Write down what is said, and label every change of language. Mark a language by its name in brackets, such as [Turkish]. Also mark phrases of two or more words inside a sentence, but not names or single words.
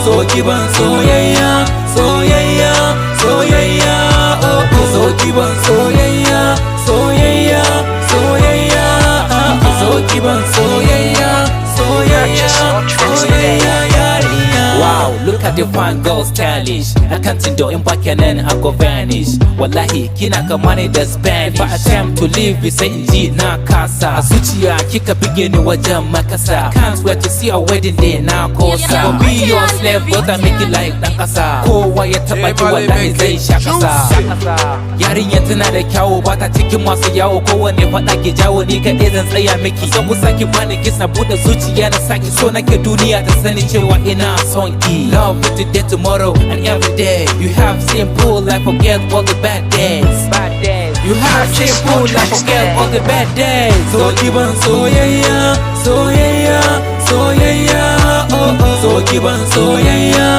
[English] So keep on, so yeah. So yeah. So yeah. Oh oh. So keep on, so yeah. So yeah. So yeah. So keep on, so yeah. So yeah. Wow, look at the fine girl stylish. I can't endure in back and then I go vanish. [Hausa] Wallahi, kina kamani da Spanish. [English] If I attempt to live, we say indeed [Hausa] na kasa. Zuciya kika bige ni wajen makasa. [English] Can't wait to see our wedding day [Hausa] na kosa. [English] Go be your slave, but I make it like [Hausa] dan kasa. Kowa ya taba ki wallahi zai sha kasa. Yarinya tana da kyawu, ba ta cikin masu yawo. Kowane faɗa ki jawo ni kaɗai zan tsaya miki. San kusa ki bani kiss na buɗe zuciya na saki. So nake duniya ta sani cewa ina son ki. [English] Love with today, tomorrow, and every day. You have simple life, forget all the bad days. You have simple life, forget all the bad days. So keep on, so yeah. So yeah. So yeah. Oh oh. So keep on, so yeah.